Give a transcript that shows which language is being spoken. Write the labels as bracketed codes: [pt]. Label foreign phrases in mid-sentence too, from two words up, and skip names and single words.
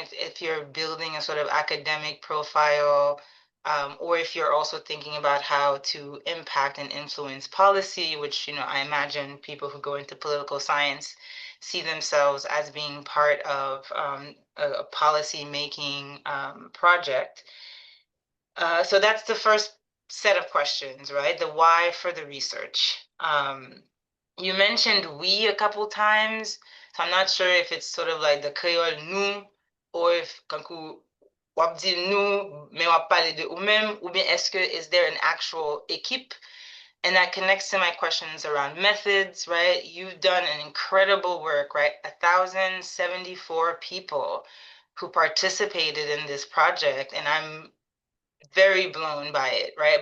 [en] If you're building a sort of academic profile, or if you're also thinking about how to impact and influence policy, which, I imagine people who go into political science see themselves as being part of a policy-making project. So that's the first set of questions, right? The why for the research. You mentioned we a couple times, so I'm not sure if it's sort of like the Creole nous, or if [ht] kankou wap di nous, mais wap pale de ou même, ou bien [en] is there an actual équipe? And that connects to my questions around methods, right? You've done an incredible work, right? 1,074 people who participated in this project, and I'm very blown by it, right?